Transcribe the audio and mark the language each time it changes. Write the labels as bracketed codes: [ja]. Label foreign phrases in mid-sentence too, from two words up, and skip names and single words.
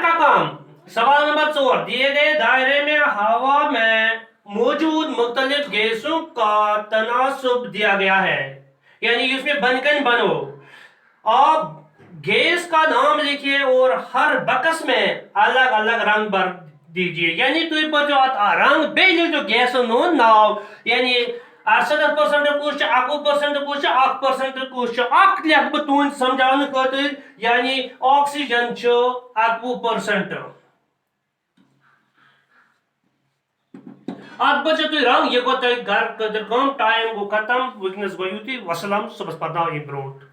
[ur] کا کام سوال نمبر 4 دیے گئے دائرے میں ہوا میں موجود مختلف گیسوں کا تناسب دیا گیا ہے یعنی اس میں بن کن بنو آپ گیس کا نام لکھیے اور ہر بکس میں الگ الگ رنگ بھر دیجیے [ks] یعنی تھی پتو رنگ بیٚیہِ لیکھو گیسن ہُنٛد ناو یعنی 68% کُس چھُ 21% کُس چھُ 1% کُس چھُ اکھ لیکھٕ بہٕ تُہنٛد سمجھاونہٕ خٲطرٕ یعنی آکسیجن چھُ 21% ات پتہٕ چھُ تُہۍ رنگ یہ گوٚو تۄہہِ گھر خٲطرٕ کٲم ٹایم گوٚو ختم وٕنکیٚنس گوٚو یُتُے وسلام صُبحس پرناو یہِ برونٛٹھ